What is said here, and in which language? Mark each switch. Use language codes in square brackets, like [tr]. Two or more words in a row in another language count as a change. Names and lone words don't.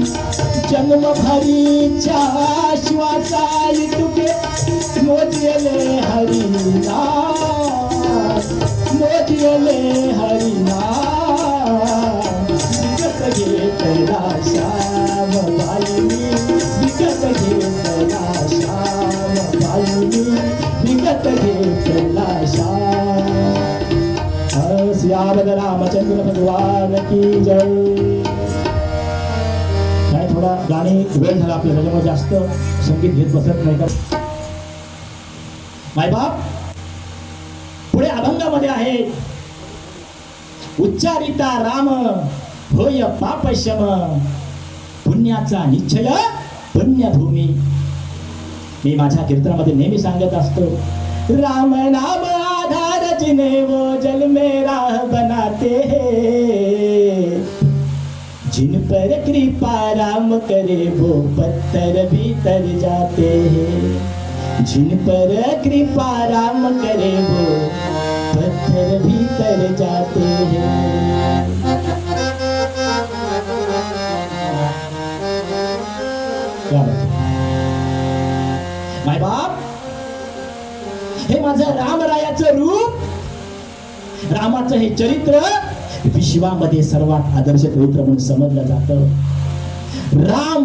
[mr] जन्मभरीच्या श्वासाई तुके मोजले हरिनाम, मोजले हरिनाम. विकत घेतला श्याम बाई मी, विकत घेतला श्याम बाई मी, विकत घेतला श्याम. [hi] सियावर रामचंद्र भगवान की जय. [mr] काय थोडा गाणे वेळ झाला आपल्याला, त्याच्यामुळे जास्त संगीत घेत बसत नाही का मायबाप. पुढे अभंगामध्ये आहे, उच्चारिता राम होय पाप शम, पुण्याचा निश्चय पुण्यभूमी. मी माझ्या कीर्तनामध्ये नेहमी सांगत असतो, [hi] राम नाम आधार जिन्हें वो जल में राह बनाते हैं, जिन पर कृपा राम करे वो पत्थर भी तर जाते हैं, जिन पर कृपा राम करे वो पत्थर भी तर जाते हैं. [mr] माय बाप, हे माझं रामरायाचं रूप, रामाचं हे चरित्र विश्वामध्ये सर्वात आदर्श चरित्र म्हणून समजलं जातं.